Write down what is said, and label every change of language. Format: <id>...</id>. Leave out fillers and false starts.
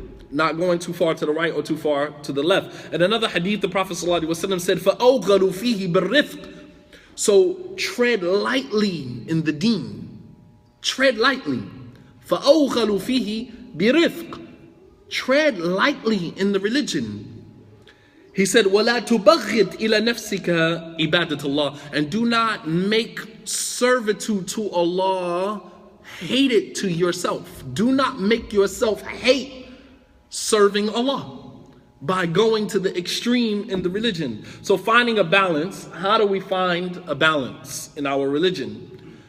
<en>Not going too far to the right or too far to the left. And another hadith, the Prophet ﷺ said,</en> <ar>فَأَوْغَلُوا فِيهِ بِالرِّفْقِ.</ar> <en>So tread lightly in the deen. Tread lightly.</en> <ar>فَأَوْغَلُوا فِيهِ بِرِفْقِ.</ar> <en>Tread lightly in the religion. He said,</en> <ar>وَلَا تُبَغِّدْ إِلَى نَفْسِكَ عِبَادَةَ اللَّهِ.</ar> <en>And do not make servitude to Allah, hate it to yourself. Do not make yourself hate serving Allah by going to the extreme in the religion. So finding a balance, how do we find a balance in our religion?</en>